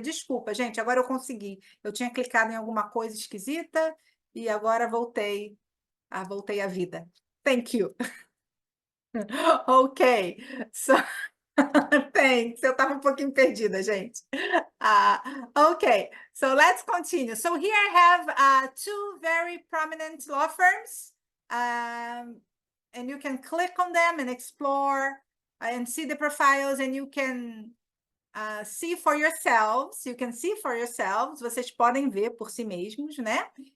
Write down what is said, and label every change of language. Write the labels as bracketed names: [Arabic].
[Portuguese] Desculpa, gente, agora eu consegui. Eu tinha clicado em alguma coisa esquisita e agora voltei à vida. [English] Thank you. Okay, so thanks. [Portuguese] Eu estava um pouquinho perdida, gente. [English] Okay, so let's continue. So here I have two very prominent law firms, and you can click on them and explore and see the profiles, and you can see for yourselves. You can see for yourselves. [Portuguese] Vocês podem ver por si mesmos, né?